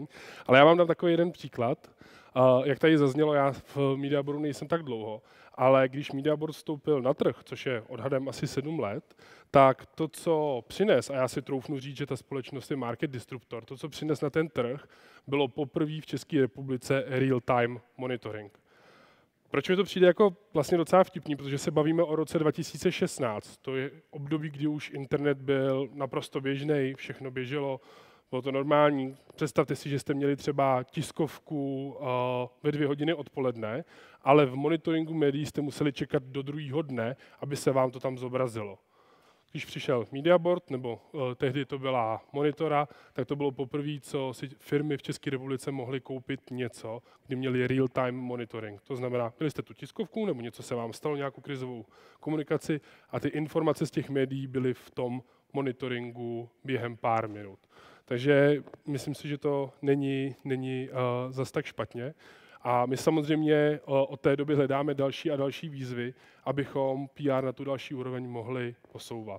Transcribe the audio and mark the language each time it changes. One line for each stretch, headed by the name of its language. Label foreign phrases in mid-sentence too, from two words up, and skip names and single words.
Czech: Ale já vám dám takový jeden příklad. Jak tady zaznělo, já v Mediaboardu nejsem tak dlouho, ale když Mediaboard vstoupil na trh, což je odhadem asi 7 let, tak to, co přines, a já si troufnu říct, že ta společnost je
English: market disruptor,
Czech: to, co přines na ten trh, bylo poprvé v České republice
English: real-time monitoring.
Czech: Proč mi to přijde jako vlastně docela vtipný, protože se bavíme o roce 2016. To je období, kdy už internet byl naprosto běžný, všechno běželo, bylo to normální. Představte si, že jste měli třeba tiskovku ve 2 hodiny odpoledne, ale v monitoringu médií jste museli čekat do druhého dne, aby se vám to tam zobrazilo. Když přišel Mediaboard, nebo tehdy to byla Monitora, tak to bylo poprvé, co si firmy v České republice mohly koupit něco, kdy měli
English: real-time monitoring.
Czech: To znamená, měli jste tu tiskovku, nebo něco se vám stalo, nějakou krizovou komunikaci a ty informace z těch médií byly v tom monitoringu během pár minut. Takže myslím si, že to není zas tak špatně. A my samozřejmě od té doby hledáme další a další výzvy, abychom PR na tu další úroveň mohli posouvat.